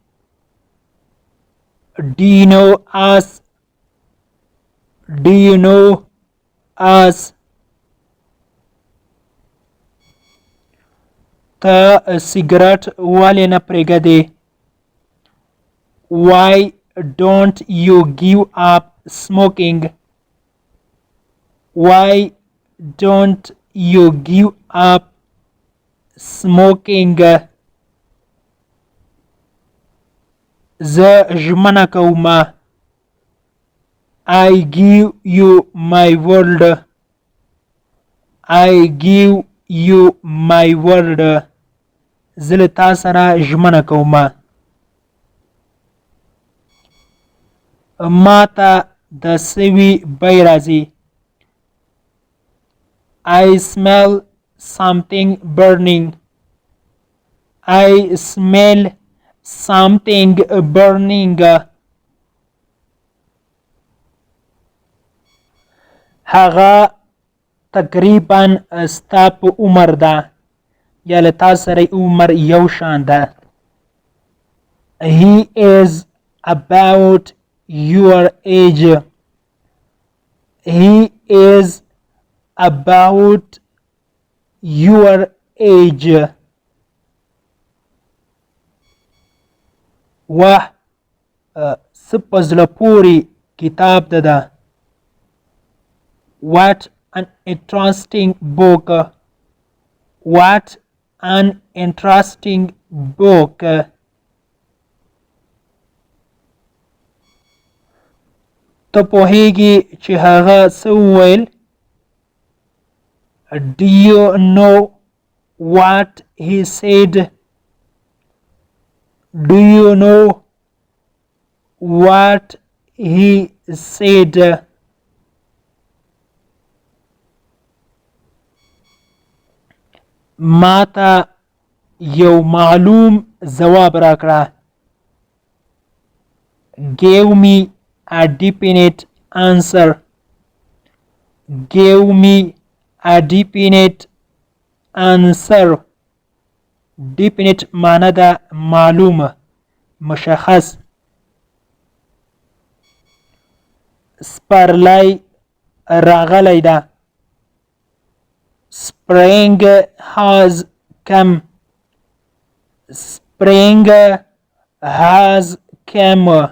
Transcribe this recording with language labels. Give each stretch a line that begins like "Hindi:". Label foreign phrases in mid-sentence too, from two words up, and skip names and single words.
English: Do you know us? Do you know us?
Pashto: ته سیګرټ ولې نه پرېږدې؟
English: Why don't you give up smoking? Why don't you give up smoking?
Pashto: زه ژمنه کوم.
English: I give you my word. I give you my word.
Pashto: زه له تا سره ژمنه کوم. ما ته د سوي بوی راځي.
English: I smell something burning. I smell something burning.
Pashto: هغه تقریبا ستا په عمر ده یا له تا سره عمر یو شان ده.
English: He is about your age. He is about your age.
Pashto: واه څه په زړه پورې کتاب ده.
English: What an interesting book. What an interesting book.
Pashto: ته پوهیږي چې هغه څه وویل؟
English: Do you know what he said? Do you know what he said?
Pashto: ماته یو معلوم ځواب راکړه.
English: Give me a definite answer. Give me a definite answer.
Pashto: Definite معنی ده معلومه، مشخص. سپرلی راغلی ده.
English: Spring has come. Spring has come.